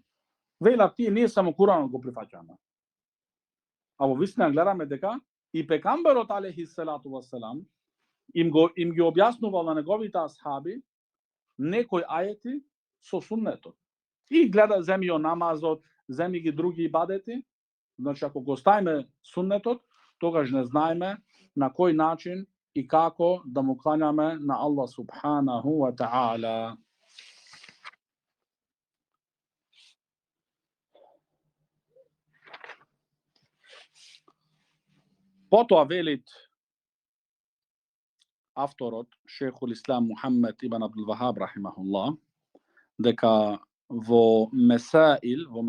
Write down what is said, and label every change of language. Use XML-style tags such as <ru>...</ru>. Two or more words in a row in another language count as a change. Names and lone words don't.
<mk>Велат тие ние само Куранот го прифаќаме. А во вистина гледаме дека и пекамберот</mk> <ar>عليه الصلاة والسلام</ar> <mk>им ги објаснувал на неговите асхаби некои ајети со суннетот. И гледа, земи ја намазот, земи ги други ибадети. Значи, ако го ставиме суннетот, тогаш не знаеме на кој начин и како да му кланяме на</mk> <ar>الله سبحانه وتعالى.</ar> <mk>Потоа велит авторот, Шейхул Ислам Мухаммед ибн Абдул Вахаб рахимахуллах, дека во месаил, во</mk>